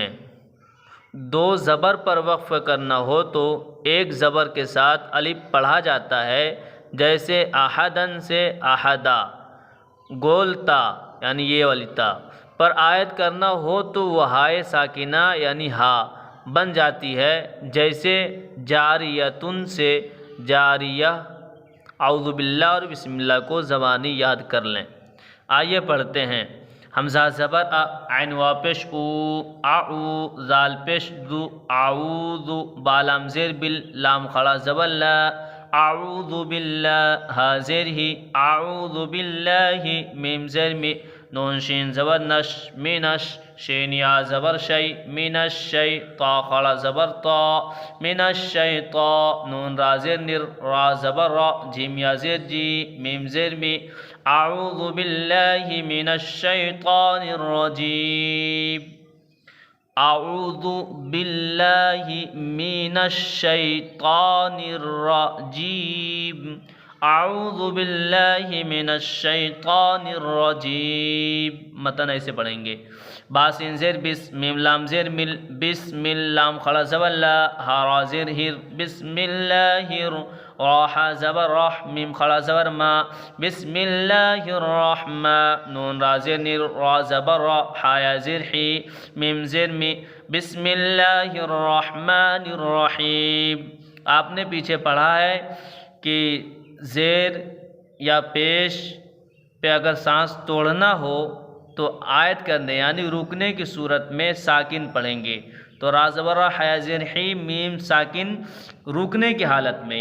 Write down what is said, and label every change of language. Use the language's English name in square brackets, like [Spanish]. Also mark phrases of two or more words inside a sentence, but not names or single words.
[Urdu] دو زبر پر وقف کرنا ہو تو ایک زبر کے ساتھ الف پڑھا جاتا ہے، جیسے احدن سے احدا، گول تا یعنی یہ والی تا پر آیت کرنا ہو تو وہ ہائے ساکنہ یعنی ہا بن جاتی ہے، جیسے جاریتن سے جاریہ۔ [Arabic] اعوذ باللہ [Urdu] اور [Arabic] بسم اللہ [Urdu] کو زبانی یاد کر لیں۔ آئیے پڑھتے ہیں۔ حمزہ زبر ا، عین وا پیش او، اعو، زال پیش ذو، اعوذ، با لام زیر بل، لام کھڑا زبر لا، [Arabic] اعوذ باللہ، [Urdu] ہا زیر ہی، [Arabic] اعوذ باللہ، [Urdu] میم زیر می، نون شین زبر نش، مینش، شین یا زبر شی، [Arabic] من الشی، [Urdu] طا کھڑا زبر طا، [Arabic] من الشیطا، [Urdu] نون را زیر نر، را زبر را، جیم یا زیر جی، میم زیر می، [Arabic] اعوذ باللہ من الشیطان الرجیم، اعوذ باللہ من الشیطان الرجیم، اعوذ باللہ من الشیطان الرجیم۔ [Urdu] متن ایسے پڑھیں گے۔ با سین زیر بس، میم لام زیر مل، بسم لام کھڑا زبر لا، ہا را زیر ہر، [Arabic] بسم اللہ [Urdu] را زبر رح، میم کھڑا زبر ما، [Arabic] بسم اللہ الرحمن، [Urdu] نون را زیر نر، را زبر را، ہا یا زیر حی، میم زیر می، [Arabic] بسم اللہ الرحمن الرحیم۔ [Urdu] آپ نے پیچھے پڑھا ہے کہ زیر یا پیش پہ اگر سانس توڑنا ہو تو آیت کرنے یعنی رکنے کی صورت میں ساکن پڑھیں گے، تو را زبر را، حیا زیر حی، میم ساکن رکنے کی حالت میں۔